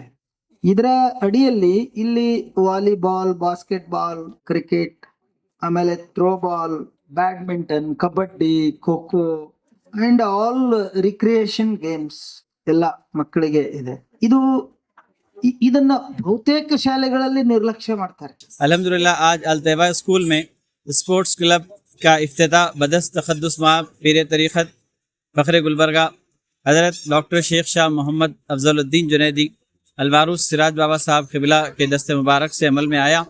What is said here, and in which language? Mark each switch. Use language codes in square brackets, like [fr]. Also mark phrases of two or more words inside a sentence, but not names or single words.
[kn] ಇದರ ಅಡಿಯಲ್ಲಿ ಇಲ್ಲಿ ವಾಲಿಬಾಲ್, ಬಾಸ್ಕೆಟ್ಬಾಲ್, ಕ್ರಿಕೆಟ್, ಆಮೇಲೆ ಥ್ರೋಬಾಲ್, ಬ್ಯಾಡ್ಮಿಂಟನ್, ಕಬಡ್ಡಿ, ಖೋ ಖೋ [en] and all recreation games [kn] ಎಲ್ಲ ಮಕ್ಕಳಿಗೆ ಇದೆ. ಇದನ್ನ ಬಹುತೇಕ ಶಾಲೆಗಳಲ್ಲಿ ನಿರ್ಲಕ್ಷ್ಯ ಮಾಡ್ತಾರೆ. [ur] الحمدللہ آج الطیبہ اسکول میں [en] sports club [ur] کا افتتاح بدست تقدس مآب پیر طریقت فخر گلبرگہ حضرت ڈاکٹر شیخ شاہ محمد افضل الدین جنیدی المعروف سراج بابا صاحب قبلہ کے دست مبارک سے عمل میں آیا.